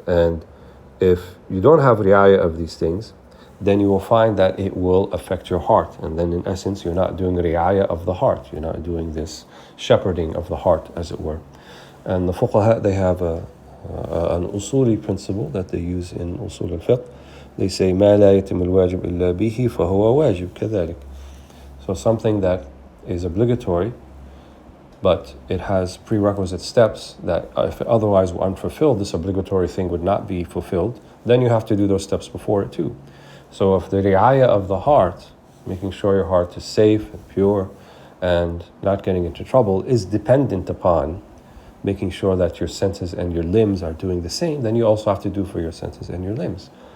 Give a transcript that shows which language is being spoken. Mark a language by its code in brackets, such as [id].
[en] And if you don't have ri'aya of these things, then you will find that it will affect your heart. And then in essence, you're not doing ri'aya of the heart. You're not doing this shepherding of the heart, as it were. And the fuqaha, they have an usuli principle that they use in usul al-fiqh. They say [ar] ما لا يتم الواجب إلا به فهو واجب كذلك. [en] So something that is obligatory, but it has prerequisite steps that if otherwise were unfulfilled, this obligatory thing would not be fulfilled, then you have to do those steps before it too. So if the ri'aya of the heart, making sure your heart is safe and pure and not getting into trouble, is dependent upon making sure that your senses and your limbs are doing the same, then you also have to do for your senses and your limbs.